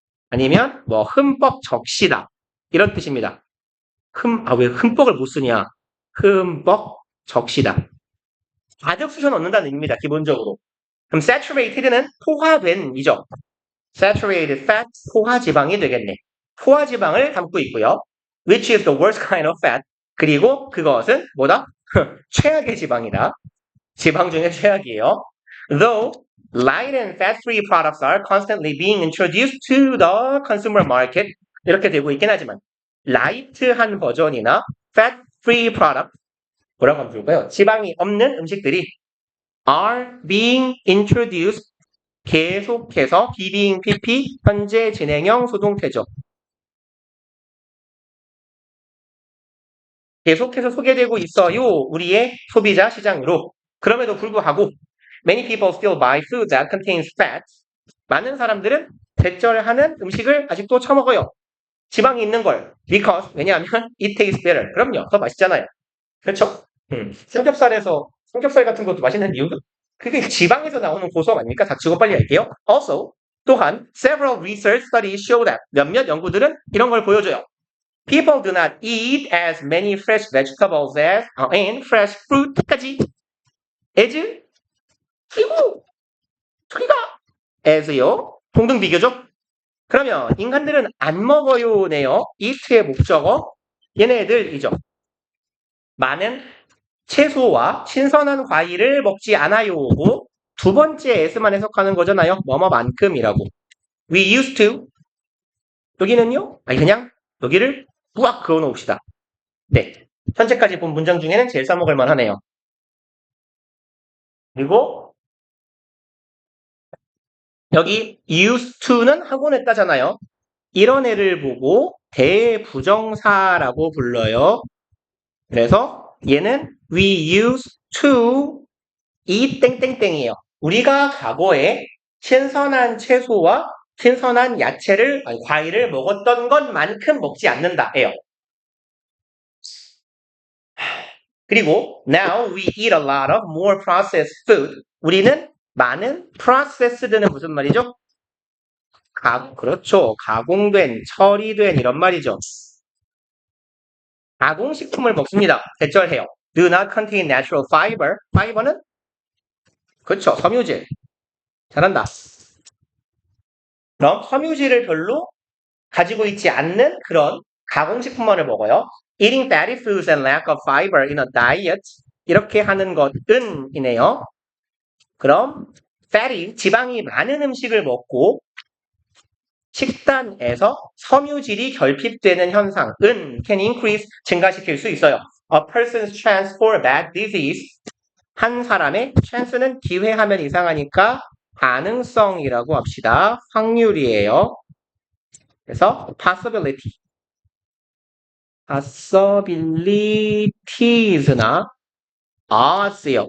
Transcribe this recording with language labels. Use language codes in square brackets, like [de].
[ko] 아니면 뭐 흠뻑 적시다. 이런 뜻입니다. 왜 흠뻑을 못 쓰냐. 흠뻑 적시다. 가득 쑤셔 넣는다는 의미입니다. 기본적으로. 그럼 saturated는 포화된이죠. [en] saturated fat, [ko] 포화지방이 되겠네. 포화지방을 담고 있고요. [en] which is the worst kind of fat. [ko] 그리고 그것은 뭐다? 최악의 지방이다. 지방 중에 최악이에요. [en] Though light and fat-free products are constantly being introduced to the consumer market. [ko] 이렇게 되고 있긴 하지만 라이트한 버전이나 [en] fat-free product [ko] 뭐라고 하면 좋을까요? 지방이 없는 음식들이 [en] are being introduced [ko] 계속해서 being pp 현재 진행형 수동태죠. 계속해서 소개되고 있어요. 우리의 소비자 시장으로. 그럼에도 불구하고 [en] many people still buy food that contains fat. [ko] 많은 사람들은 배절하는 음식을 아직도 처먹어요. 지방이 있는 걸. [en] Because [ko] 왜냐하면 [en] it tastes better. [ko] 그럼요. 더 맛있잖아요. 그렇죠? 삼겹살 같은 것도 맛있는 이유가 그게 지방에서 나오는 고소함 아닙니까? 닥치고 빨리 할게요. [en] Also, 또한 several research studies show that [ko] 몇몇 연구들은 이런 걸 보여줘요. [en] People do not eat as many fresh vegetables as and fresh fruit까지 as [ko] 그리고 저기가 [en] as요. [ko] 동등 비교죠? 그러면 인간들은 안 먹어요네요. eat의 목적어 얘네들이죠. 많은 채소와 신선한 과일을 먹지 않아요고 두 번째 s만 해석하는 거잖아요. 뭐뭐만큼이라고. [en] We used to [ko] 여기는요? 그냥 여기를 뿌악 그어 놓읍시다. 네. 현재까지 본 문장 중에는 제일 써먹을 만하네요. 그리고 여기 used to는 하곤 했다잖아요. 이런 애를 보고 대부정사라고 불러요. 그래서 얘는 [en] we used to eat [ko] 땡땡땡이에요. 우리가 과거에 신선한 채소와 신선한 야채를 과일을 먹었던 것만큼 먹지 않는다예요. [en] 그리고 now we eat a lot of more processed food. [ko] 우리는 많은 processed는 무슨 말이죠? 그렇죠. 가공된, 처리된 이런 말이죠. 가공식품을 먹습니다. 대절해요. [en] Do not contain natural fiber. [ko] fiber는 그렇죠. 섬유질. 잘한다. 그럼 섬유질을 별로 가지고 있지 않는 그런 가공식품만을 먹어요. [en] Eating fatty foods and lack of fiber in a diet. [ko] 이렇게 하는 것은 이네요. 그럼 fatty, 지방이 많은 음식을 먹고 식단에서 섬유질이 결핍되는 현상은 [en] can increase, [ko] 증가시킬 수 있어요. [en] A person's chance for bad disease. [ko] 한 사람의 chance는 기회하면 이상하니까 가능성이라고 합시다. 확률이에요. 그래서 possibility. possibilities나 odds요.